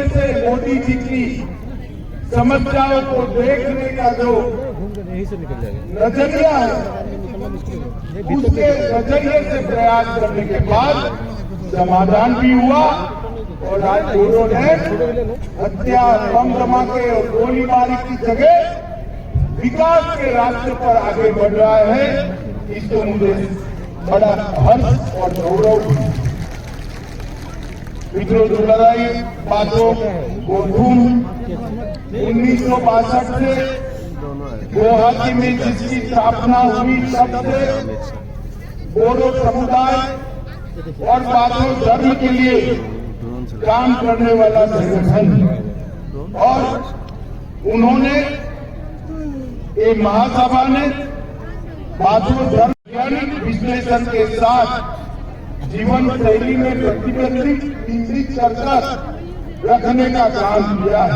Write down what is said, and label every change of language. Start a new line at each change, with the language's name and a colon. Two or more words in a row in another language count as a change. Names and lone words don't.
Hindi: से मोदी जी की समस्याओं को देखने का जो नजरिया है, उसके नजरिए से प्रयास करने के बाद समाधान भी हुआ और आज बोडो ने हत्या, बम धमाके और गोलीबारी की जगह विकास के रास्ते पर आगे बढ़ रहा है। इसको मुझे बड़ा हर्ष और गौरव। विद्रोह दुलाराय बातो गोधूम 1962 से गुवाहाटी में जिसकी स्थापना हुई तब से बोडो समुदाय और बातो धर्म के लिए काम करने वाला संगठन, और उन्होंने ये महासभा ने बातो धर्म वैज्ञानिक विश्लेषण के साथ जीवन शैली में प्रतिबंधित कर रखने का काम किया है।